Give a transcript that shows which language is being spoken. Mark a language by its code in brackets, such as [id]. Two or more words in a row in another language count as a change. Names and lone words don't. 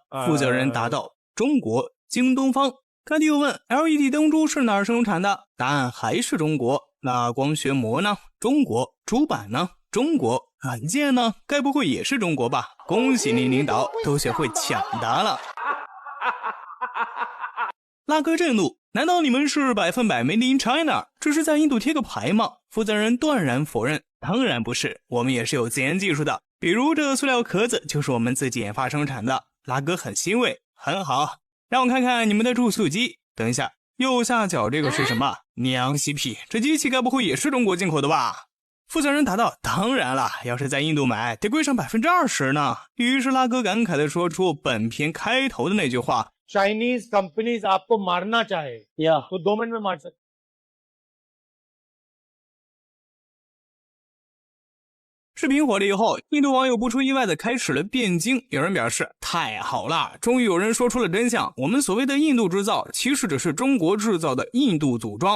[zh] 负责人答道：“中国。”京东方。甘地又问 LED 灯珠是哪儿生产的？答案还是中国。那光学膜呢？中国。主板呢？中国。软件呢？该不会也是中国吧？恭喜您领导，都学会抢答了。拉哥震怒，难道你们是 100% [en] Made in China？ [zh] 这是在印度贴个牌吗？负责人断然否认，当然不是，我们也是有自研技术的，比如这塑料壳子就是我们自己研发生产的。拉哥很欣慰，很好。让我看看你们的注塑机。等一下，右下角这个是什么？娘西屁，这机器该不会也是中国进口的吧？负责人答道：当然了，要是在印度买，得贵上20%呢。于是拉哥感慨地说出本片开头的那句话 [en] Chinese companies [hi] आपको मारना चाहे तो 2 मिनट में मार सकते। [zh] 视频火了以后，印度网友不出意外的开始了辩经。有人表示太好了，终于有人说出了真相，我们所谓的印度制造其实只是中国制造的印度组装。